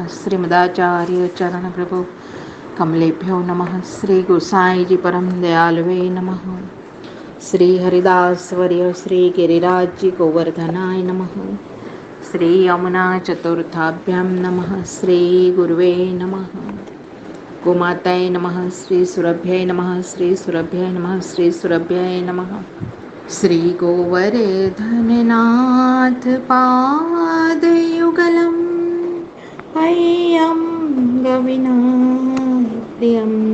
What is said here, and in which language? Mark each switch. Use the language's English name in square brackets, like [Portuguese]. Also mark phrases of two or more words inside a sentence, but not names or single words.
[Sanskrit] શ્રીમદાચાર્ય ચરણ પ્રભુ કમલેભ્યો નમઃ. શ્રી ગુસાઈજી પરમ દયાલવે નમઃ. શ્રી હરિદાસવર્ય શ્રી ગિરિરાજજી ગોવર્ધનાય નમઃ. શ્રી યમુના ચતુર્થાભ્યામ નમઃ. શ્રી ગુરુવે નમઃ. गोमाताय नमः. श्री सुरभ्याय नमः. श्री सुरभ्याय नमः. श्री सुरभ्याय नमः. श्री गोवर्धननाथ पादयुगलं हैयं गविनाप्रियं